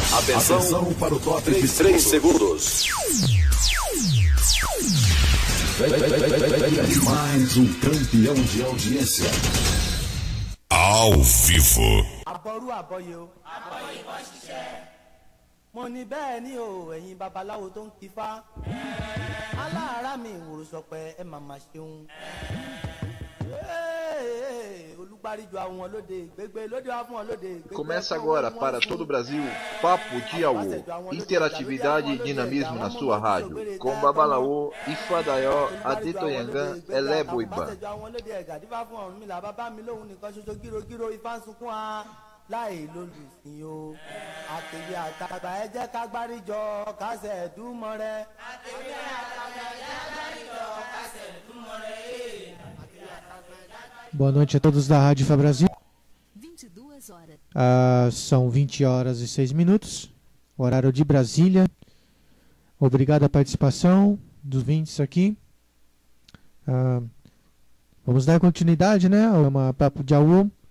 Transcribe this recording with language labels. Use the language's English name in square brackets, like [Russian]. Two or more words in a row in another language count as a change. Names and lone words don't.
[Portuguese] Atenção para o top de 3 segundos. Mais um campeão de audiência. Ao vivo. [Yoruba] Aboru aboyo. Aboyi bọ́ ṣiṣẹ́. Mo ní bẹ́ẹ̀ ni o, ẹ̀yin babaláwo tó ń kífá. Aláàárá mi ìwòrò sọpẹ́ ẹ màmá ṣeun. [Portuguese] Começa agora para todo o Brasil, Papo de Aô, interatividade e dinamismo na sua rádio, com Babalaô, Ifadaió, Adetoyangan, Eleboiba. [Yoruba] Láì lólùsìn o àtẹ̀wé àtàgbà ẹ jẹ́ ká gbáríjọ kásẹ̀ dúmọ́ rẹ. àtẹ̀wé àtàgbà ẹ jẹ́ ká gbáríjọ kásẹ̀ dúmọ́ rẹ. [Portuguese] Boa noite a todos da Rádio Fá Brasil. 22 horas. São 20 horas e 6 minutos, horário de Brasília. Obrigado a participação dos ouvintes aqui. Vamos dar continuidade, né, ao Papo de Aô.